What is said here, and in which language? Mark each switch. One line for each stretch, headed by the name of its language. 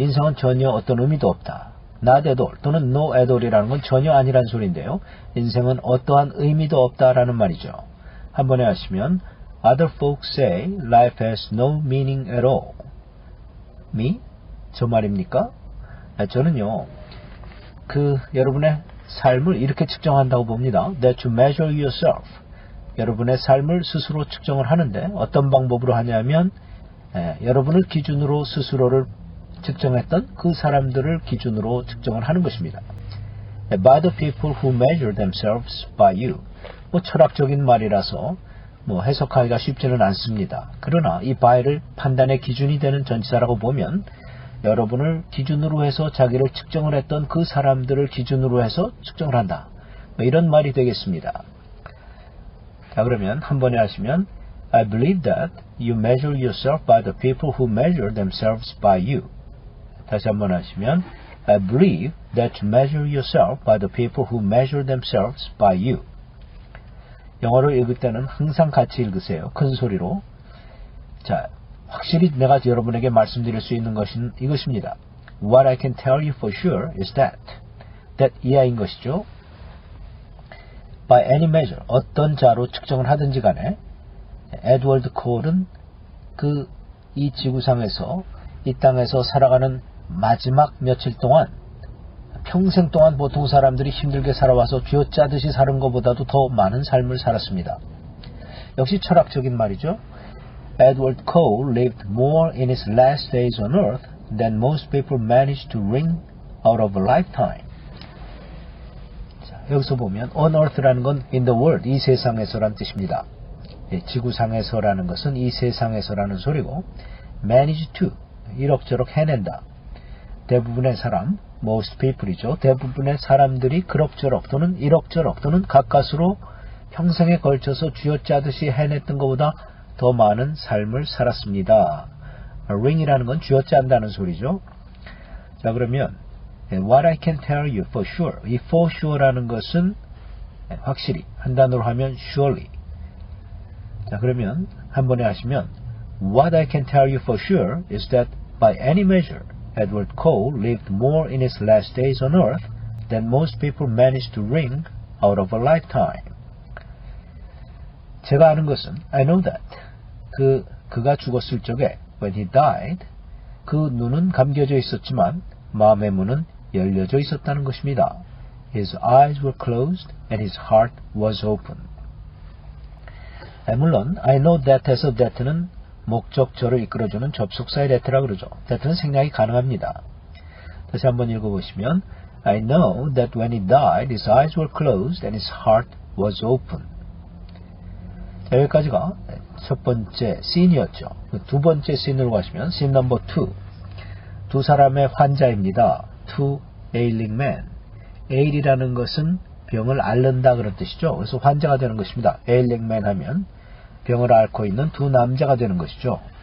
Korean: 인생은 전혀 어떤 의미도 없다.
English: not at all
Korean: 또는
English: no at all
Korean: 이라는 건 전혀 아니란 소리인데요. 인생은 어떠한 의미도 없다라는 말이죠. 한 번에 하시면
English: Other folks say life has no meaning at all. Me?
Korean: 저 말입니까? 저는요, 여러분의 삶을 이렇게 측정한다고 봅니다.
English: That you measure yourself.
Korean: 여러분의 삶을 스스로 측정을 하는데 어떤 방법으로 하냐면 여러분을 기준으로 스스로를 측정했던 그 사람들을 기준으로 측정을 하는 것입니다.
English: By the people who measure themselves by you.
Korean: 철학적인 말이라서 해석하기가 쉽지는 않습니다. 그러나 이 by를 판단의 기준이 되는 전치사라고 보면 여러분을 기준으로 해서 자기를 측정을 했던 그 사람들을 기준으로 해서 측정을 한다. 이런 말이 되겠습니다. 자, 그러면 한 번에 하시면
English: I believe that you measure yourself by the people who measure themselves by you.
Korean: 다시 한 번 하시면
English: I believe that you measure yourself by the people who measure themselves by you.
Korean: 영어를 읽을 때는 항상 같이 읽으세요. 큰 소리로. 자, 확실히 내가 여러분에게 말씀드릴 수 있는 것은 이것입니다.
English: What I can tell you for sure is that.
Korean: that 이하인 것이죠.
English: By any measure,
Korean: 어떤 자로 측정을 하든지 간에 에드워드 콜은 이 지구상에서 이 땅에서 살아가는 마지막 며칠 동안 평생 동안 보통 사람들이 힘들게 살아와서 쥐어짜듯이 사는 것보다도 더 많은 삶을 살았습니다. 역시 철학적인 말이죠.
English: Edward Cole lived more in his last days on earth than most people managed to wring out of a lifetime.
Korean: 자, 여기서 보면 on earth라는 건
English: in the world,
Korean: 이 세상에서란 뜻입니다. 지구상에서라는 것은 이 세상에서라는 소리고 manage to, 이럭저럭 해낸다. 대부분의 사람,
English: most people
Korean: 이죠. 대부분의 사람들이 그럭저럭 또는 이럭저럭 또는 가까스로 평생에 걸쳐서 쥐어짜듯이 해냈던 것보다 더 많은 삶을 살았습니다. wring이라는 건 쥐어짠다는 소리죠. 자, 그러면
English: what I can tell you for sure.
Korean: 이 for sure라는 것은 확실히, 한 단어로 하면 surely. 자, 그러면 한 번에 하시면
English: What I can tell you for sure is that by any measure, Edward Cole lived more in his last days on earth than most people managed to wring out of a lifetime.
Korean: 제가 아는 것은
English: I know that.
Korean: 그가 죽었을 적에
English: when he died,
Korean: 그 눈은 감겨져 있었지만 마음의 문은 열려져 있었다는 것입니다.
English: His eyes were closed and his heart was open.
Korean: 물론
English: I know that
Korean: 에서 that는 목적절을 이끌어주는 접속사의 that라고 그러죠. that는 생략이 가능합니다. 다시 한번 읽어보시면
English: I know that when he died, his eyes were closed and his heart was open.
Korean: 자, 여기까지가 첫 번째 씬이었죠. 두 번째 씬으로 가시면 씬 넘버 2. 두 사람의 환자입니다.
English: Two ailing men.
Korean: ail이라는 것은 병을 앓는다 그런 뜻이죠. 그래서 환자가 되는 것입니다.
English: ailing man
Korean: 하면 병을 앓고 있는 두 남자가 되는 것이죠.